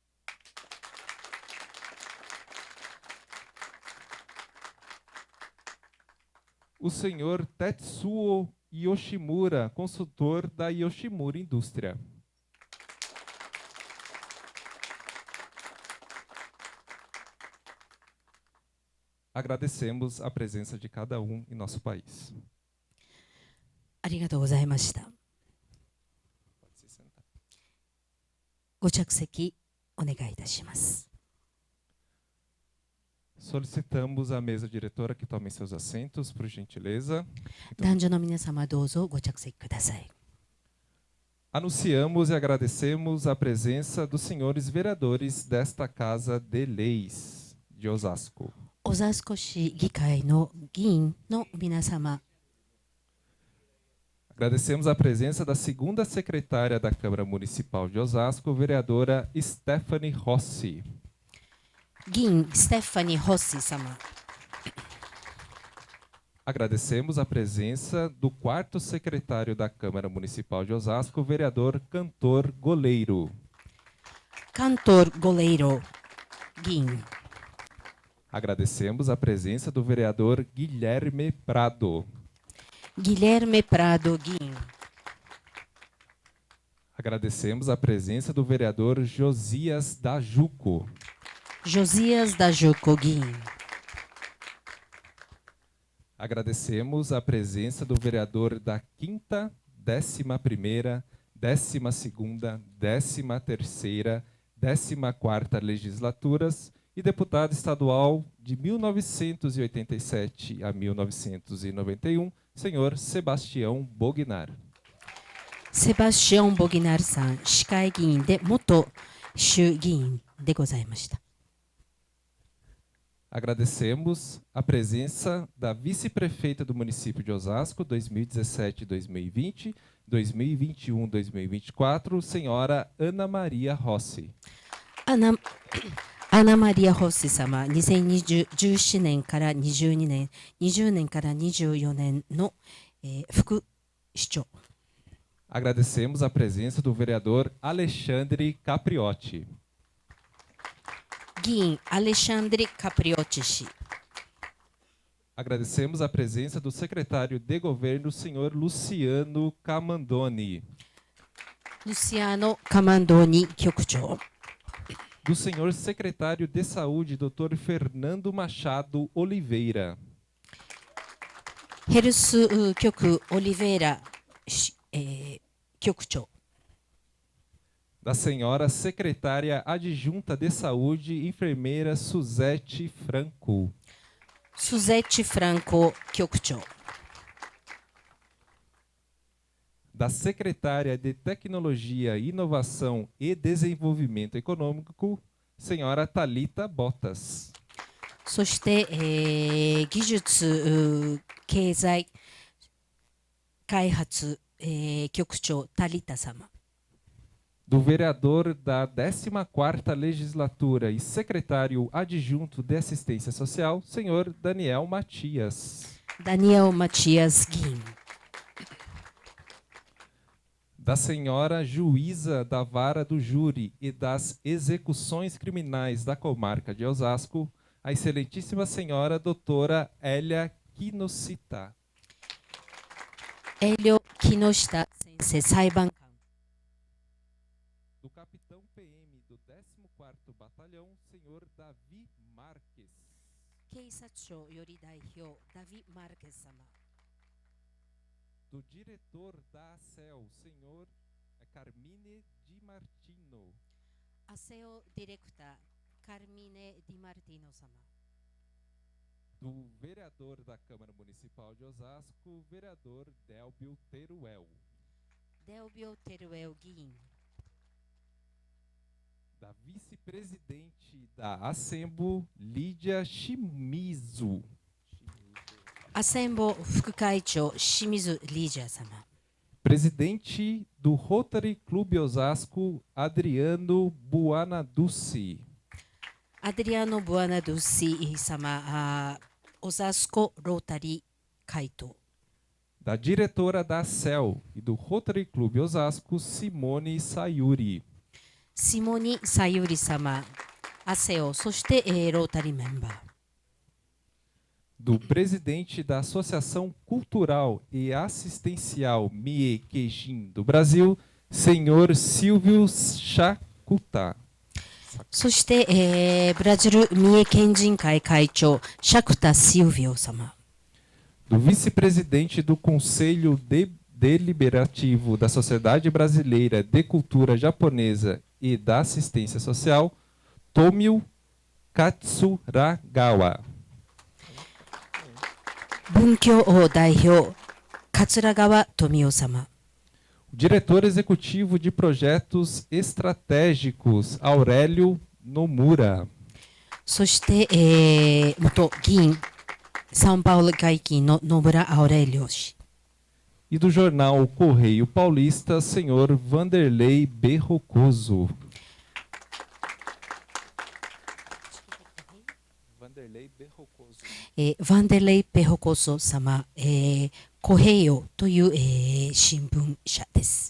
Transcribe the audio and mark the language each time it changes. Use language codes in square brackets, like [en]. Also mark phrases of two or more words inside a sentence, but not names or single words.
[pt] O senhor Tetsuo Yoshimura, consultor da Yoshimura Indústria. Agradecemos a presença de cada um em nosso país. [ja] ありがとうございました。ご着席お願いいたします。 [pt] Solicitamos à mesa diretora que tomem seus assentos, por gentileza. [ja] 男女の皆様どうぞご着席ください。 [pt] Anunciamos e agradecemos a presença dos senhores vereadores desta Casa de Leis de Osasco. [ja] 小沢市議会の議員の皆様、 [pt] Agradecemos a presença da segunda secretária da Câmara Municipal de Osasco, vereadora Stephanie Rossi. [ja] 議員ステファニー・ホッシー様、 [pt] Agradecemos a presença do quarto secretário da Câmara Municipal de Osasco, vereador Cantor Goleiro. [ja] カントル・ゴレイロ議員、 [pt] Agradecemos a presença do vereador Guilherme Prado. [ja] ギレルメ・プラド議員、 [pt] Agradecemos a presença do vereador Josias Dajuco. [ja] ジョジアス・ダジュコ議員、 [pt] Agradecemos a presença do vereador da 5ª, 11ª, 12ª, 13ª, 14ª legislaturas e deputado estadual de 1987 a 1991, senhor Sebastião Bognar. [ja] セバスチオン・ボギナルさん、市会議員で元衆議員でございました。 [pt] Agradecemos a presença da vice-prefeita do município de Osasco, 2017-2020, 2021-2024, senhora Ana Maria Rossi. [ja] アナマリア・ホッシー様、2017年から22年、20年から24年の、副市長。 [pt] Agradecemos a presença do vereador Alexandre Capriotti. [ja] 議員アレシャンドリ・カプリオッチ氏、 [pt] Agradecemos a presença do secretário de governo, senhor Luciano Camandoni. [ja] ルシアノ・カマンドーニ局長、 [pt] Do senhor secretário de saúde, Dr. Fernando Machado Oliveira. [ja] ヘルス局オリベイラ、局長、 [pt] Da senhora secretária adjunta de saúde, enfermeira Suzete Franco. [ja] Suzette Franco 局長 [pt] Da secretária de Tecnologia, Inovação e Desenvolvimento Econômico, senhora Thalita Botas. [ja] そして、技術経済開発、局長タリタ様 [pt] Do vereador da 14ª Legislatura e secretário adjunto de Assistência Social, senhor Daniel Matias. [ja] ダニエル・マチアス議員 [pt] Da senhora juíza da Vara do Júri e das Execuções Criminais da Comarca de Osasco, a excelentíssima senhora doutora Hélia Kinoshita. [ja] エリオ・木下先生裁判官 [pt] Do capitão PM do 14º Batalhão, senhor Davi Marques. [ja] 警察庁より代表ダビ・マルケス様 [pt] Do diretor da ACEL, senhor Carmine Di Martino. [ja] アセオディレクターカルミネ・ディマルティノ様 [pt] Do vereador da Câmara Municipal de Osasco, vereador Delbio Teruel. [ja] デオビオ・テルウェル議員 [pt] Da vice-presidente da Assembo, Lídia Shimizu. [ja] アセンボ副会長清水リージャー様 [pt] Presidente do Rotary Clube Osasco, Adriano Buanaducci. [ja] アデリアノ・ブアナドゥシ様オザスコ・ロータリー会頭 [pt] Da diretora da ACEL e do Rotary Clube Osasco, Simone Sayuri. [ja] シモニ・サユリ様アセオそして、ロータリーメンバー [pt] Do presidente da Associação Cultural e Assistencial Mie Queijin do Brasil, senhor Silvio Chacuta. [ja] そして、ブラジル三重県人会会長シャクタ・シルビオ様 [pt] Do vice-presidente do Conselho Deliberativo da Sociedade Brasileira de Cultura Japonesa e da Assistência Social, Tomio Katsuragawa. [ja] 文教王代表桂川富夫様 [pt] Diretor Executivo de Projetos Estratégicos, Aurélio Nomura. [ja] そして、元議員サンパウロ会議の野村アオレリオ氏 [pt] E do jornal Correio Paulista, senhor Vanderlei Berrocoso. Vanderlei Berrocoso. [ja] ヴァンデレイ・ペホコソ様、コヘイヨという、新聞社です。